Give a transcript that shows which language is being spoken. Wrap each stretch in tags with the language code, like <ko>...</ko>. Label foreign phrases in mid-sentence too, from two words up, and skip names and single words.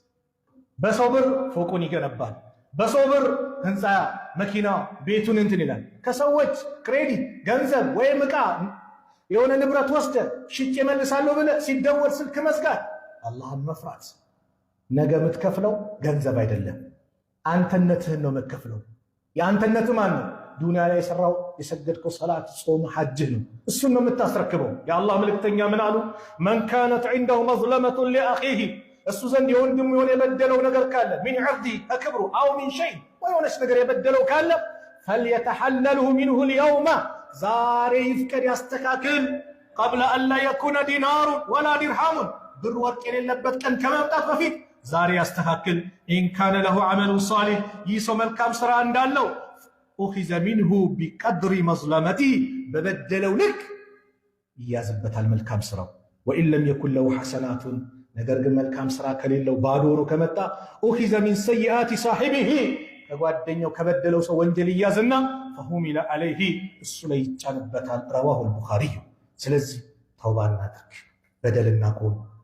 <am>በሰው ብር ፎቁን ይገነባል በሰው ብር ህንፃ መኪና ቤቱን እንትን ይላል ከሰዎች ክሬዲት ገንዘብ ወይም ዕቃ የሆነ ንብረት ወስደ ሽጬ መልሳለሁ ብለህ ሲደወል ስልክ መዝጋት አላህን መፍራት ነገ የምትከፍለው ገንዘብ አይደለም አንተነትህን ነው የምትከፍለው የአንተነትህ ማን ነው ዱንያ ላይ የሰራው የሰገድከው ሰላት ጾም ሐጅ ነው እሱን ነው የምታስረክበው የአላህ መልእክተኛ ምን አሉ</am> <ar>من كانت عنده مظلمة لأخيه</ar> <am>እሱ ዘንድ የወንድሙ የሆነ የበደለው ነገር ካለ</am> <ar>من عرضه</ar> <am>ከክብሩ</am> <ar>أو من شيء</ar> <am>ወይስ ነገር የበደለው ካለ</am> <ar>فليتحلله منه اليوم</ar> <am>ዛሬ ይፍቀድ ያስተካክል</am> <ar>قبل أن لا يكون دينار ولا درهم</ar> <am>ብር ወርቅ የሌለበት ቀን ከመምጣት በፊት ዛሬ ያስተካክል</am> <ar>إن كان له عمل صالح</ar> <am>ይህ ሰው መልካም ስራ እንዳለው</am> <ar>أخذ منه بقدر مظلمته</ar> <am>በበደለው ልክ ይያዝበታል መልካም ስራው</am> <ar>وإن لم يكن له حسنات</ar> <am>ነገር ግን መልካም ስራ ከሌለው ባዶ ሆኖ ከመጣ</am> <ar>أخذ من سيئات صاحبه</ar> <am>ከጓደኛው ከበደለው ሰው ወንጀል ይያዝና</am> <ar>فحمل عليه</ar> <am>እሱ ላይ ይጫንበታል</am> <ar>رواه البخاري</ar> <am>ስለዚህ ተውባ እናድርግ በደልና ቆም</am>